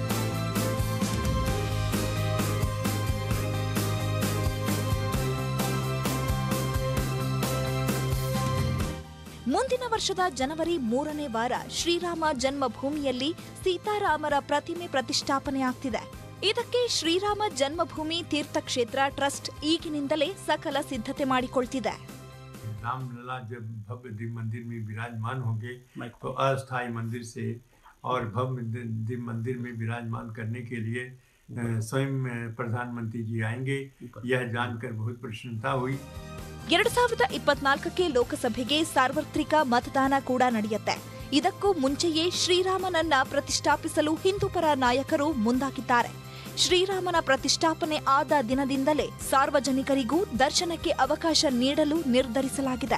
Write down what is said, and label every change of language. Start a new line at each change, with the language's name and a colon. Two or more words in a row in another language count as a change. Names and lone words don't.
Kannada: ಮುಂದಿನ ವರ್ಷದ ಜನವರಿ 3ನೇ ವಾರ ಶ್ರೀರಾಮ ಜನ್ಮಭೂಮಿಯಲ್ಲಿ ಸೀತಾರಾಮರ ಪ್ರತಿಮೆ ಪ್ರತಿಷ್ಠಾಪನೆ ಆಗ್ತಿದೆ. ಇದಕ್ಕೆ ಶ್ರೀರಾಮ ಜನ್ಮಭೂಮಿ ತೀರ್ಥಕ್ಷೇತ್ರ ಟ್ರಸ್ಟ್ ಈಗಿನಿಂದಲೇ ಸಕಲ ಸಿದ್ಧತೆ ಮಾಡಿಕೊಳ್ತಿದೆ.
Hindi: रामलला जब भव्य दिव्य मंदिर में विराजमान होंगे तो अस्थायी मंदिर से और भव्य दिव्य मंदिर में विराजमान करने के लिए स्वयं प्रधानमंत्री जी आएंगे. यह जानकर बहुत प्रसन्नता हुई.
Kannada: 2024ಕ್ಕೆ ಲೋಕಸಭೆಗೆ ಸಾರ್ವತ್ರಿಕ ಮತದಾನ ಕೂಡ ನಡೆಯುತ್ತೆ. ಇದಕ್ಕೂ ಮುಂಚೆಯೇ ಶ್ರೀರಾಮನನ್ನ ಪ್ರತಿಷ್ಠಾಪಿಸಲು ಹಿಂದೂಪರ ನಾಯಕರು ಮುಂದಾಗಿದ್ದಾರೆ. ಶ್ರೀರಾಮನ ಪ್ರತಿಷ್ಠಾಪನೆ ಆದ ದಿನದಿಂದಲೇ ಸಾರ್ವಜನಿಕರಿಗೂ ದರ್ಶನಕ್ಕೆ ಅವಕಾಶ ನೀಡಲು ನಿರ್ಧರಿಸಲಾಗಿದೆ.